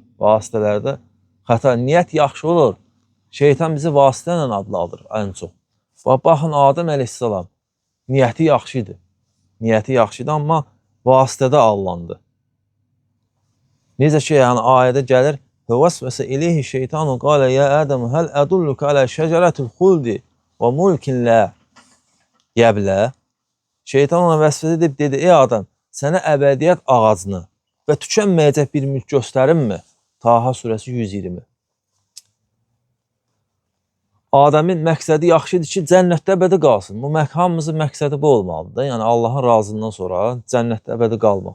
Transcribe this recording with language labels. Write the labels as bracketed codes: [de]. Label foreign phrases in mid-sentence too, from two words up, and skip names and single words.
[az] Vasitələrdə xəta. Niyyət yaxşı olur. Şeytan bizi vasitə ilə adlandır ən çox. Baxın, Adəm əleyhissalam niyyəti yaxşı idi. Niyyəti yaxşı idi, amma vasitədə allandı. Necə ki, yəni ayədə gəlir, [ar] وَوَسْوَسَ إِلَيْهِ الشَّيْطَانُ قَالَ يَا آدَمُ هَلْ أَدُلُّكَ عَلَى شَجَرَةِ الْخُلْدِ وَمُلْكٍ لَا يَبْلَى [az] Şeytan ona vəsvəsə edib dedi, ey adam, sənə əbədiyyət ağacını və tükənməyəcək bir mülk göstərinmi? Taha surəsi 120. Adəmin məqsədi yaxşı idi ki, cənnətdə əbədi qalsın. Bu hamımızın məqsədi bu olmalıdır. Yəni Allahın razılığından sonra cənnətdə əbədi qalmaq.